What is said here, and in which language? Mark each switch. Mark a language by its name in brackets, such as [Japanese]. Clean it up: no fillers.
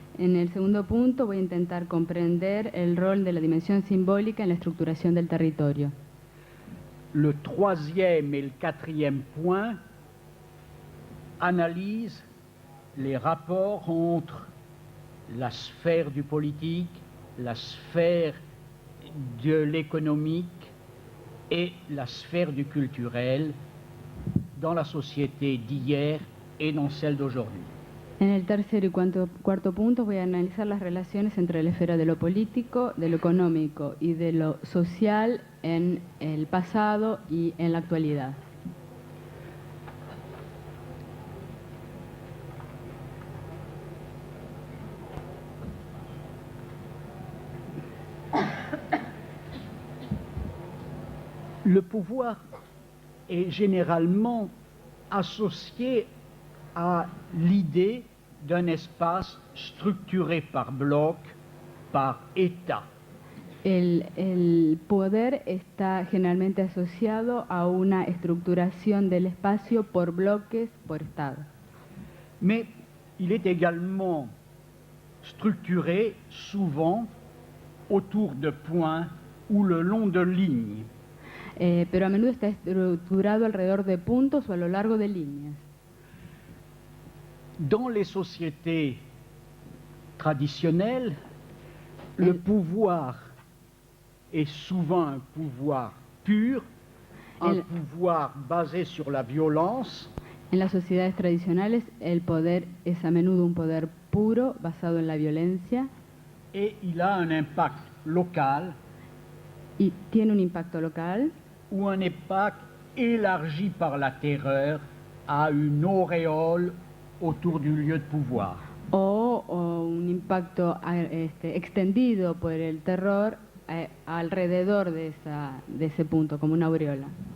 [Spanish] En el segundo punto voy a intentar comprender el rol de la dimensión simbólica en la estructuración del territorio. [French] Le troisième et le quatrième point analysent les rapports entre la sphère du politique, la sphère de l'économique et la sphère du culturel dans la société d'hier et dans celle d'aujourd'hui. [Spanish] En el tercer y cuarto punto voy a analizar las relaciones entre la esfera de lo político, de lo económico y de lo social en el pasado y en la actualidad. [French] Le pouvoir est généralement associé à l'idée d'un espace structuré par bloc, par État. [Spanish] El poder está generalmente asociado a una estructuración del espacio por bloques, por Estado. [French] Mais il est également structuré souvent autour de points ou le long de lignes. [Spanish] Pero a menudo está estructurado alrededor de puntos o a lo largo de líneas. [French] Dans les sociétés traditionnelles, le pouvoir est souvent un pouvoir pur, un pouvoir basé sur la violence. [Spanish] En las sociedades tradicionales, el poder es a menudo un poder puro, basado en la violencia. [French] Et il a un impact local. [Spanish] Y tiene un impacto local. [French] Ou un impact élargi par la terreur à une auréole autour du lieu de pouvoir. [Spanish] O un impacto extendido por el terror alrededor de ese punto, como una aureola.